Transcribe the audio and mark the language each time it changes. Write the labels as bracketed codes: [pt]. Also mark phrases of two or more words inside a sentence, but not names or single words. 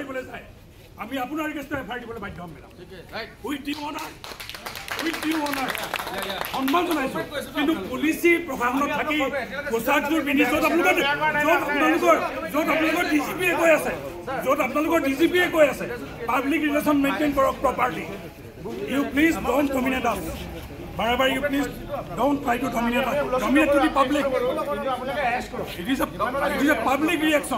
[as] আমি আপোনাৰ এগেইনষ্টে এফআইআৰ দিবলৈ বাধ্য হ'ম মেডাম। [en] with due honour [as] সন্মান জনাইছোঁ, কিন্তু পুলিচি প্ৰশাসনত থাকি পোচাকযোৰ পিন্ধি য'ত আপোনালোকৰ ডিজিপিয়ে কৈ আছে, [en] public relation maintain [as] কৰক প্ৰপাৰলি। [en] you please don't dominate us. Barabar, you please don't try to dominate to the public. It is a public reaction.